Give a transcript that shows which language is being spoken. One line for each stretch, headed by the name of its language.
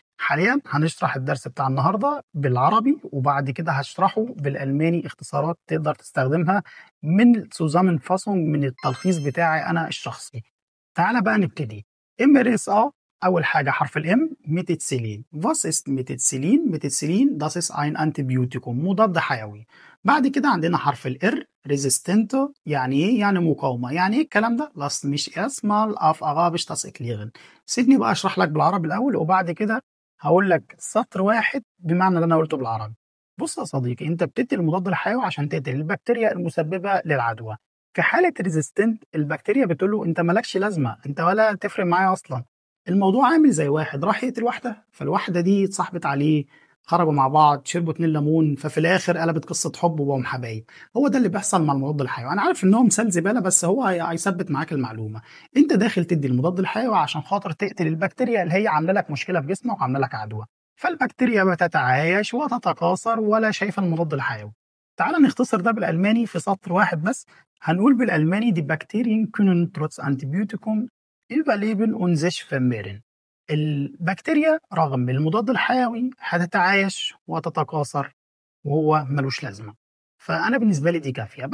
Arabic: حاليا هنشرح الدرس بتاع النهارده بالعربي، وبعد كده هشرحه بالالماني، اختصارات تقدر تستخدمها من سوزامن فاسونج من التلخيص بتاعي انا الشخصي. تعالى بقى نبتدي. MRSA، أول حاجة حرف الإم ميتيتسيلين.
German: Was ist ميتيتسيلين؟ ميتيتسيلين das ist ein Antibiotikum،
Arabic: مضاد حيوي. بعد كده عندنا حرف الإر resistent، يعني إيه؟ يعني مقاومة. يعني إيه الكلام ده؟
German: Lass mich erstmal auf Arabisch das erklären.
Arabic: سيبني بقى أشرح لك بالعربي الأول، وبعد كده هقول لك سطر واحد بمعنى اللي أنا قلته بالعربي. بص يا صديقي، أنت بتدي المضاد الحيوي عشان تقتل البكتيريا المسببة للعدوى. في حالة ريزيستنت البكتيريا بتقول له انت مالكش لازمة، انت ولا تفرق معايا اصلا. الموضوع عامل زي واحد راح يقتل واحدة، فالواحدة دي اتصاحبت عليه، خرجوا مع بعض، شربوا 2 ليمون، ففي الاخر قلبت قصة حب وبقوا حبايب. هو ده اللي بيحصل مع المضاد الحيوي. انا عارف ان هو مثال زبالة، بس هو هيثبت معاك المعلومة. انت داخل تدي المضاد الحيوي عشان خاطر تقتل البكتيريا اللي هي عاملة لك مشكلة في جسمك وعاملة لك عدوى، فالبكتيريا بتتعايش وتتكاثر ولا شايفة المضاد الحيوي. تعال نختصر ده بالألماني في سطر واحد بس. هنقول بالألماني دي
German: Bakterien können trotz Antibiotikum überleben und sich vermehren.
Arabic: البكتيريا رغم المضاد الحيوي هتتعايش وتتكاثر وهو ملوش لازمة. فأنا بالنسبة لي دي كافية.